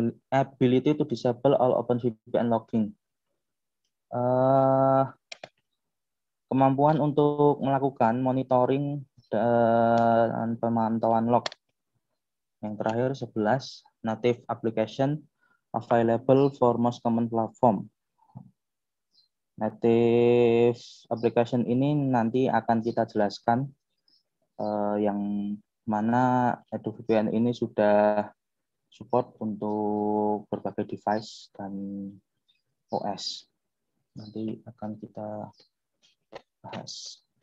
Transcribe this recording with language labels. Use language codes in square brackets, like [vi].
[en] Ability to disable all OpenVPN logging. [id] Kemampuan untuk melakukan monitoring dan pemantauan log. Yang terakhir [en] 11, native application available for most common platform. [id] Native application ini nanti akan kita jelaskan yang mana EduVPN ini sudah support untuk berbagai device dan OS. Nanti akan kita bahas.